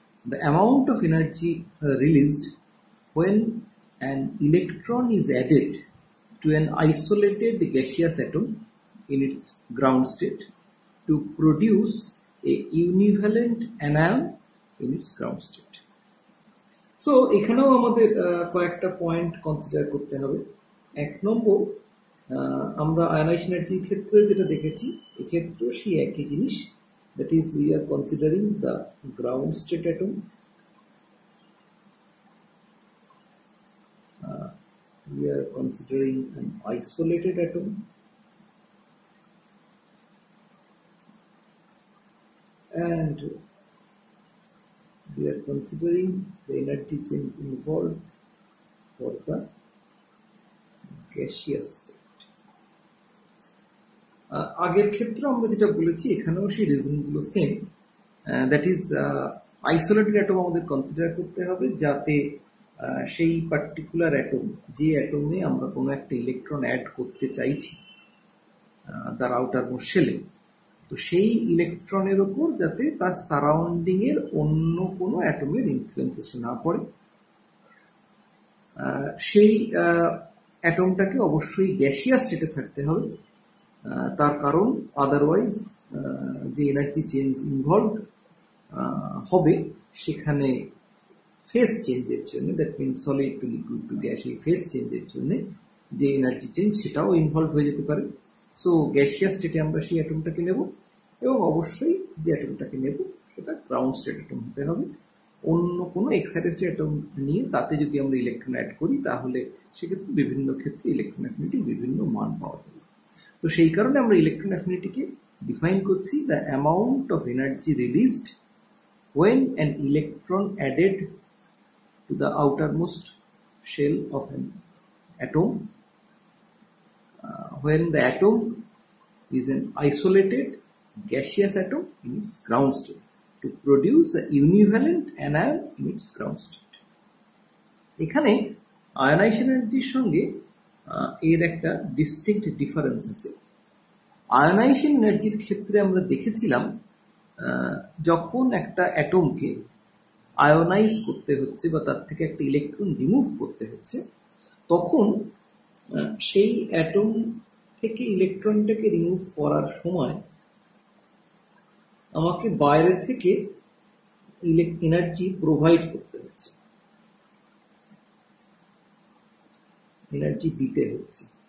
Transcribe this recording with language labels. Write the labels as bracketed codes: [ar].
[en] The amount of energy released when an electron is added to an isolated gaseous atom in its ground state to produce a univalent anion in its ground state. [bn] So এখানেও আমাদের কয়েকটা point consider করতে হবে। এক নম্বর, আমরা ionisation এনার্জির ক্ষেত্রে যেটা দেখেছি এক্ষেত্রেও সেই একই জিনিস, [en] That is we are considering the ground state atom. We are considering an isolated atom, and we are considering the energy change involved for the gaseous state. [bn] আগের ক্ষেত্রে আমরা যেটা বলেছি এখানেও সেই রিজনগুলো same, that is isolated atom আমাদের consider করতে হবে যাতে সেই পার্টিকুলার অ্যাটম, যে অ্যাটমে আমরা কোনো একটা ইলেকট্রন অ্যাড করতে চাইছি তার আউটার মোস্ট শেলে, তো সেই ইলেকট্রনের ওপর যাতে তার সারাউন্ডিং এর অন্য কোনো অ্যাটমের ইনফ্লুয়েন্স এসে না পড়ে। সেই অ্যাটমটাকে অবশ্যই গ্যাসিয়াস স্টেটে থাকতে হবে, তার কারণ আদারওয়াইজ যে এনার্জি চেঞ্জ ইনভলভ হবে সেখানে ফেজ চেঞ্জের জন্য, [en] that means solid to liquid to gas, [bn] এই ফেজ চেঞ্জের জন্য যে এনার্জি চেঞ্জ সেটাও ইনভলভ হয়ে যেতে পারে। সো গ্যাসিয়াস স্টেটে আমরা সেই অ্যাটমটাকে নেব, এবং অবশ্যই যে অ্যাটমটাকে নেব সেটা গ্রাউন্ড স্টেট অ্যাটম হতে হবে। অন্য কোনো এক্সাইটেড অ্যাটম নিয়ে তাতে যদি আমরা ইলেকট্রন অ্যাড করি তাহলে সেক্ষেত্রে বিভিন্ন ক্ষেত্রে ইলেকট্রন অ্যাফিনিটির বিভিন্ন মান পাওয়া যাবে। তো সেই কারণে আমরা ইলেকট্রন অ্যাফিনিটিকে ডিফাইন করছি [en] The amount of energy released when an electron added to the outermost shell of an atom, when the atom is an isolated gaseous atom in its ground state to produce a univalent anion in its ground state. [bn] এখানে ionisation এনার্জির সঙ্গে এর একটা distinct difference আছে। Ionisation এনার্জির ক্ষেত্রে আমরা দেখেছিলাম যখন একটা অ্যাটমকে আয়োনাইজ করতে হচ্ছে বা তার থেকে একটা ইলেকট্রন রিমুভ করতে হচ্ছে, তখন সেই অ্যাটম থেকে ইলেকট্রনটাকে রিমুভ করার সময় আমাকে বাইরে থেকে এনার্জি প্রোভাইড করতে হচ্ছে, এনার্জি দিতে হচ্ছে।